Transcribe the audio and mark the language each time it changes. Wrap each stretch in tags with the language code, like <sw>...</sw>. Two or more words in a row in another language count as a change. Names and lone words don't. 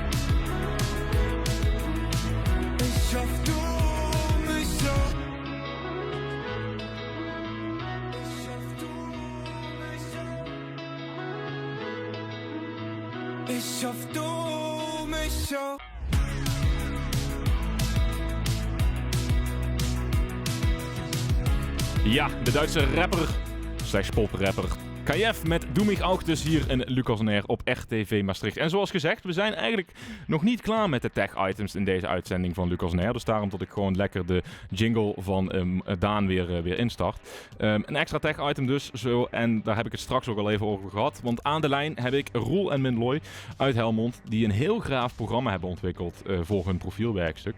<de>Ich hoffe, du mich auch. Ich hoffe, du mich auch. Ich hoffe, du mich auch.</de> <nl>Ja, de Duitse rapper, / poprapper KF met Doe mich auch dus hier in Lucas on Air op RTV Maastricht. En zoals gezegd, we zijn eigenlijk nog niet klaar met de tech-items in deze uitzending van Lucas on Air. Dus daarom dat ik gewoon lekker de jingle van Daan weer instart. Een extra tech-item dus, zo, en daar heb ik het straks ook al even over gehad. Want aan de lijn heb ik Roel en Minloy uit Helmond, die een heel graaf programma hebben ontwikkeld voor hun profielwerkstuk.</nl>